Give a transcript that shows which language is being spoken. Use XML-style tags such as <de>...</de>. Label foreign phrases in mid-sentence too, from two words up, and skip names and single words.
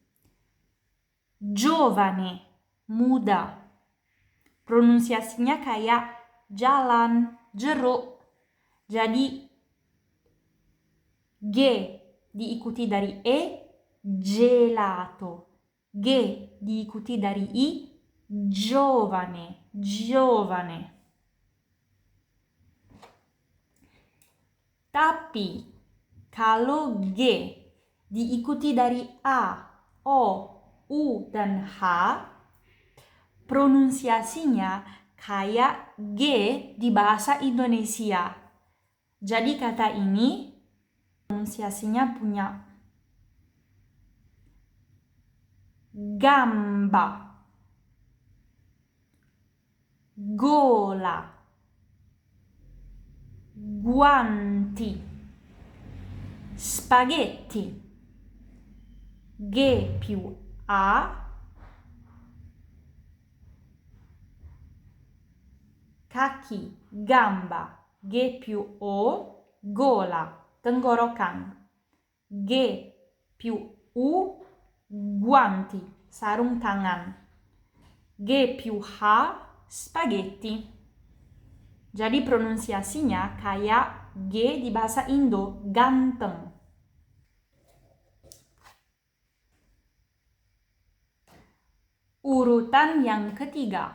<id>Giovane, muda. Pronunciasinya kayak jalan, jeruk. Jadi, G diikuti dari E, gelato. G diikuti dari I,</id> <it>giovane, giovane.</it> <id>Tapi kalau G diikuti dari A, O, U, dan H, pronunciasinya kayak G di bahasa Indonesia. Jadi kata ini pronunciasinya punya</id> <it>gamba, gola, guanti, spaghetti. G più A, kaki, gamba. G più O, gola, tenggorokan. G più U, guanti, sarung tangan. G più H, spaghetti.</it> <id>Jadi pronunciasinya kayak G di bahasa Indo, ganteng. Urutan yang ketiga.</id>